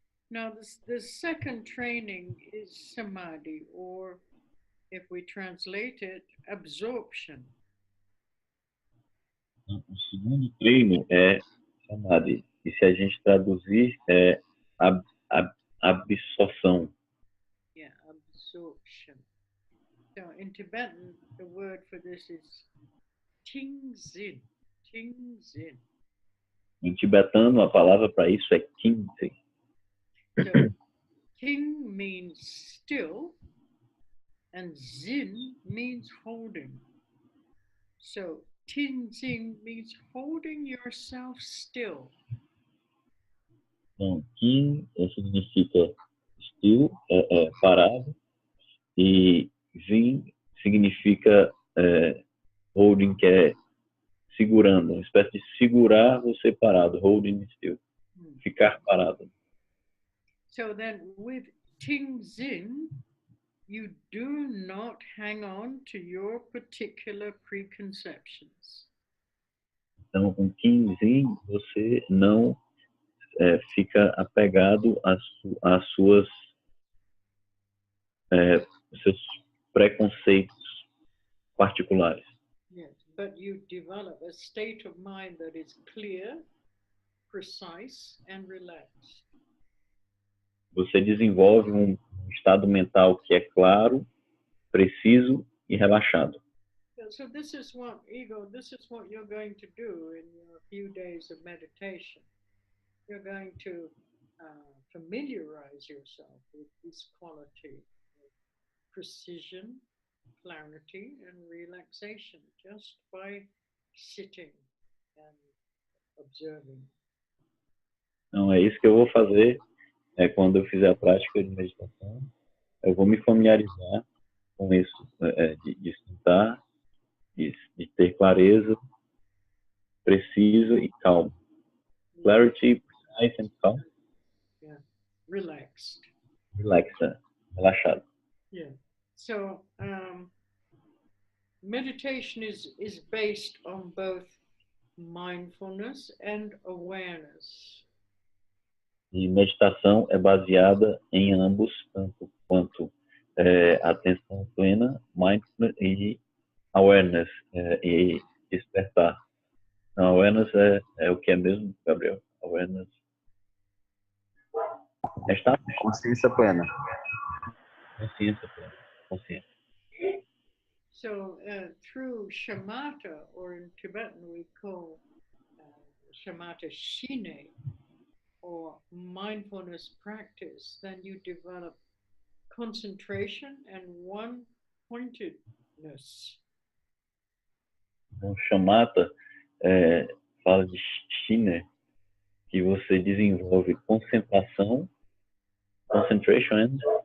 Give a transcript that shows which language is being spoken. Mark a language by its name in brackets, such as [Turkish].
[English] Now, the second training is samadhi, or if we translate it, absorption. [Portuguese] O segundo treino é samadhi. E se a gente traduzir, é absorção. [English] Yeah, absorption. So in Tibetan, the word for this is tingzin. Tingzin. [Portuguese] Em tibetano, a palavra para isso é kintse. [English] So ting means still, and zin means holding. So Tinzing means holding yourself still. [Portuguese] Então, Kin significa still, parado, e Zin significa holding, que é segurando, uma espécie de segurar você parado, [English] holding still, [Portuguese] ficar parado. [English] So then with Tingzin, you do not hang on to your particular preconceptions. [Portuguese] Então, com Kin Zin, você não fica apegado às suas seus preconceitos particulares. [English] Yes, but you develop a state of mind that is clear, precise, and relaxed. [Portuguese] Você desenvolve um estado mental que é claro, preciso e relaxado. [English] So this is what you're going to do in your few days of meditation. You're going to familiarize yourself with this quality of precision, clarity, and relaxation just by sitting and observing. [Portuguese] Então, é isso que eu vou fazer quando eu fizer a prática de meditação. Eu vou me familiarizar com isso, de sentar, de ter clareza, preciso e calmo. [English] Clarity, precise and calm. Yeah, relaxed. [Portuguese] Relaxado. [English] Yeah. So meditation is based on both mindfulness and awareness. [Portuguese] E meditação é baseada em ambos, tanto quanto atenção plena, mindfulness e awareness, e despertar. Então, awareness é o que é mesmo, Gabriel? [English] Awareness. [Portuguese] Consciência plena. Consciência plena. Consciência. [English] So through shamatha, or in Tibetan we call shamatha shine, or mindfulness practice, then you develop concentration and one-pointedness. [Portuguese] Então, shamatha fala de shine, que você desenvolve concentração, concentration